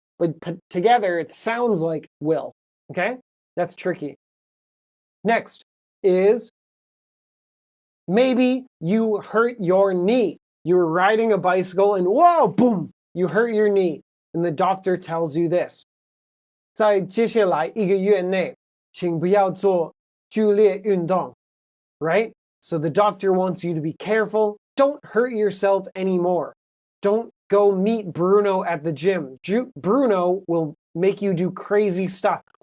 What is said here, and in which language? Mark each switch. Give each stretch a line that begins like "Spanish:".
English: But put together, it sounds like will. Okay? That's tricky. Next is maybe you hurt your knee. You were riding a bicycle and whoa, boom, you hurt your knee. And the doctor tells you this.
Chinese: 在接下来1个月内，请不要做剧烈运动.
English: Right? So the doctor wants you to be careful. Don't hurt yourself anymore. Don't go meet Bruno at the gym. Bruno will make you do crazy stuff.